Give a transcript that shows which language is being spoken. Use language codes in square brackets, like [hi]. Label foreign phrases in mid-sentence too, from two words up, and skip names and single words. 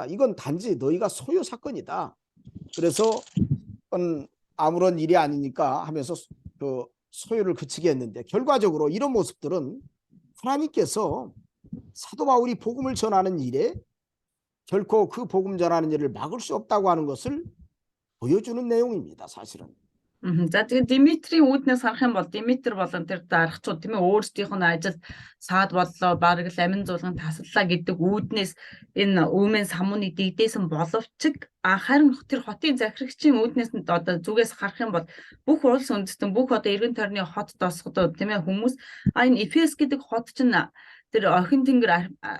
[ko] 이건 단지 너희가 소요 사건이다. 그래서 아무런 일이 아니니까 하면서 그 소요를 그치게 했는데 결과적으로 이런 모습들은 하나님께서 사도 바울이 복음을 전하는 일에 결코 그 복음 전하는 일을 막을 수 없다고 하는 것을 보여주는 내용입니다. 사실은. [mn] За тэгээд Димитрийн үүднээс харах юм бол Димитр болон тэр дарагчууд тийм ээ өөрсдийнх нь ажил саад боллоо бараг л амин зуулган таслалаа гэдэг үүднээс энэ өвмэн самууны дэгдээсэн боловч харин тэр хотын захирагчийн үүднээс нь одоо зүгээс харах юм бол бүх улс үндэстэн бүх одоо эргэн тойрны хот тосгодод тийм ээ хүмүүс энэ Эфес гэдэг хот чинь тэр охин тэнгэр